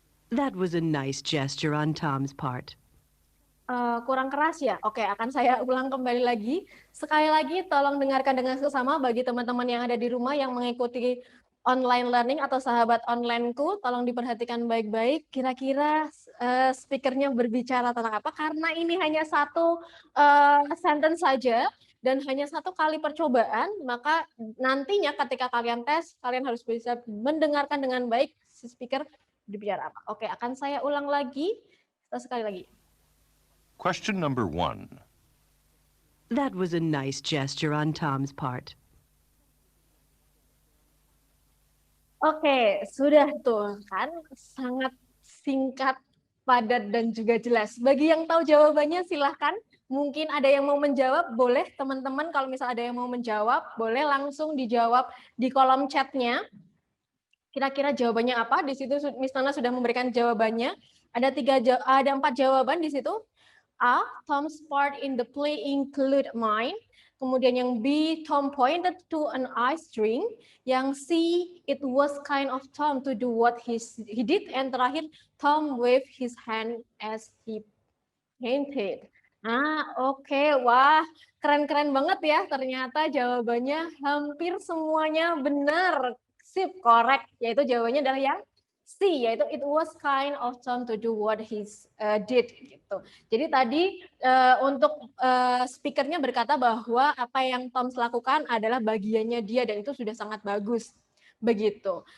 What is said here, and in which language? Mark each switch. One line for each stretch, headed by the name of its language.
English: That was a nice gesture on Tom's part.
Indonesian: Kurang keras ya? Oke, akan saya ulang kembali lagi. Sekali lagi tolong dengarkan dengan seksama bagi teman-teman yang ada di rumah yang mengikuti online learning atau sahabat onlineku, tolong diperhatikan baik-baik. Kira-kira speakernya berbicara tentang apa? Karena ini hanya satu sentence saja dan hanya satu kali percobaan, maka nantinya ketika kalian tes, kalian harus bisa mendengarkan dengan baik si speaker berbicara apa. Oke, akan saya ulang lagi sekali lagi.
English: Question number 1. That was a nice gesture on Tom's part.
Indonesian: Oke, sudah tuh kan sangat singkat, padat dan juga jelas. Bagi yang tahu jawabannya silahkan. Mungkin ada yang mau menjawab, boleh teman-teman kalau misal ada yang mau menjawab, boleh langsung dijawab di kolom chatnya. Kira-kira jawabannya apa? Di situ Miss Nana sudah memberikan jawabannya. Ada 4 jawaban di situ.
English: A, Tom's part in the play include mine.
Indonesian: Kemudian yang B,
English: Tom pointed to an ice string.
Indonesian: Yang C,
English: it was kind of Tom to do what he did. And terakhir, Tom waved his hand as he painted.
Indonesian: Oke. Wah, keren-keren banget ya. Ternyata jawabannya hampir semuanya benar. Sip, correct. Yaitu jawabannya adalah yang C, yaitu
English: it was kind of Tom to do what he did
Indonesian: gitu. Jadi tadi untuk speakernya berkata bahwa apa yang Tom lakukan adalah bagiannya dia dan itu sudah sangat bagus begitu.